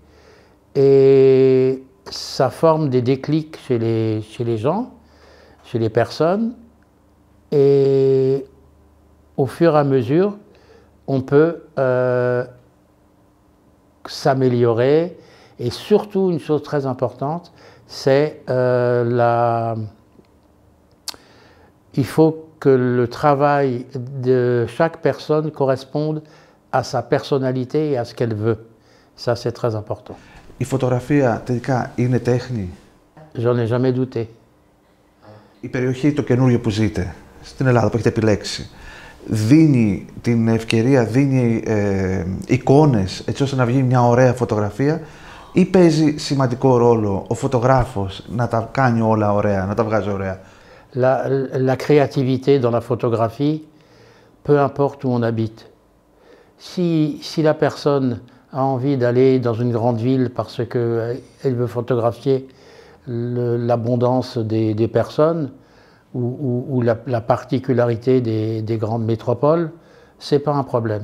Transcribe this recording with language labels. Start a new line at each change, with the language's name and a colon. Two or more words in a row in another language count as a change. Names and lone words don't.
French: et ça forme des déclics chez les gens, chez les personnes, et au fur et à mesure, on peut s'améliorer, et surtout une chose très importante, c'est il faut que le travail de chaque personne corresponde à sa personnalité et à ce qu'elle veut. Ça, c'est très important.
Greek: Η φωτογραφία τελικά είναι τέχνη?
French: J'en ai jamais douté.
Greek: Η περιοχή, το καινούριο που ζείτε, στην Ελλάδα που έχετε επιλέξει, δίνει την ευκαιρία, δίνει εικόνες έτσι ώστε να βγει μια ωραία φωτογραφία, ή παίζει σημαντικό ρόλο ο φωτογράφος να τα κάνει όλα ωραία, να τα βγάζει ωραία?
French: La créativité dans la photographie, peu importe où on habite. Si la personne a envie d'aller dans une grande ville parce qu'elle veut photographier l'abondance des personnes ou la particularité des grandes métropoles, c'est pas un problème.